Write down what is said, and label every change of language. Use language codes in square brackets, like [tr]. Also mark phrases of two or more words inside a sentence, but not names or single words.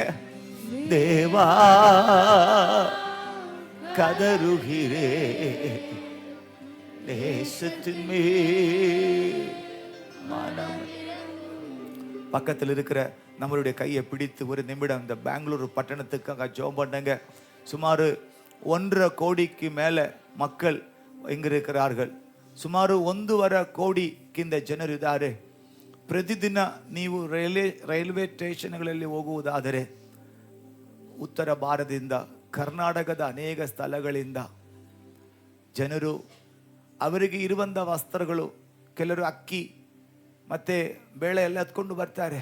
[ta] தேவா கதறுகிறே தேசத்தின் மேல் மனம். பக்கத்தில் இருக்கிற நம்மளுடைய கையை பிடித்து ஒரு நிமிடம் இந்த பெங்களூர் பட்டணத்துக்காக ஜெபம் பண்ணுங்க. சுமார் 1.5 கோடிக்கு மேலே மக்கள் இங்கே இருக்கிறார்கள். [kn] ಸುಮಾರು 1.5 ಕೋಟಿಗಿಂತ ಜನರಿದ್ದಾರೆ. ಪ್ರತಿದಿನ ನೀವು ರೈಲ್ವೆ ಸ್ಟೇಷನ್ಗಳಲ್ಲಿ ಹೋಗುವುದಾದರೆ ಉತ್ತರ ಭಾರತದಿಂದ ಕರ್ನಾಟಕದ ಅನೇಕ ಸ್ಥಳಗಳಿಂದ ಜನರು ಅವರಿಗೆ ಇರುವಂಥ ವಸ್ತ್ರಗಳು, ಕೆಲವರು ಅಕ್ಕಿ ಮತ್ತು ಬೇಳೆ ಎಲ್ಲ ಎತ್ಕೊಂಡು ಬರ್ತಾರೆ.